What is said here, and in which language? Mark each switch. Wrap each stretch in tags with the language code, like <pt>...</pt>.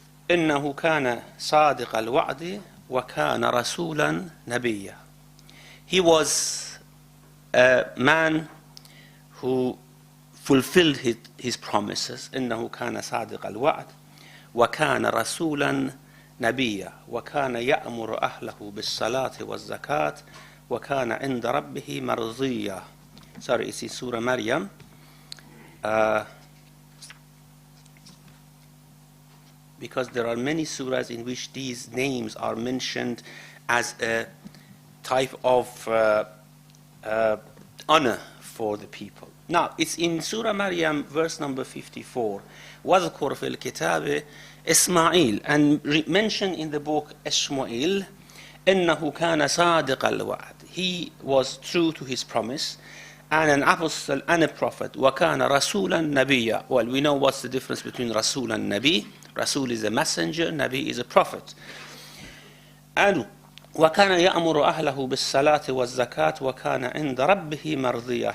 <ar>إنه كان صادق الوعد وكان رسولا نبيا.</ar> <en>He was a man who fulfilled his promises.</en> <ar>إنه كان صادق الوعد وكان رسولا نبيا وكان يأمر أهله بالصلاة والزكاة وكان عند ربه مرضيا.</ar> <en>Sorry, it's in Surah Maryam. Because there are many surahs in which these names are mentioned as a type of honor for the people. Now, it's in Surah Maryam, verse number 54.</en> <ar>وَاذْكُرْ فِي الْكِتَابِ إِسْمَاعِيل,</ar> <en>and mentioned in the book Ishmael,</en> <ar>إِنَّهُ كَانَ صَادِقَ الْوَعْدِ.</ar> <en>He was true to his promise, and an apostle and a prophet.</en> <ar>وَكَانَ رَسُولًا نَبِيًّا.</ar> <en>Well, we know what's the difference between Rasul and Nabi. Rasul is a messenger, Nabi is a prophet.</en> <ar>And وَكَانَ يَأْمُرُ أَهْلَهُ بِالصَّلَاةِ وَالزَّكَاةِ وَكَانَ عِنْدَ رَبِّهِ مَرْضِيًّا.</ar>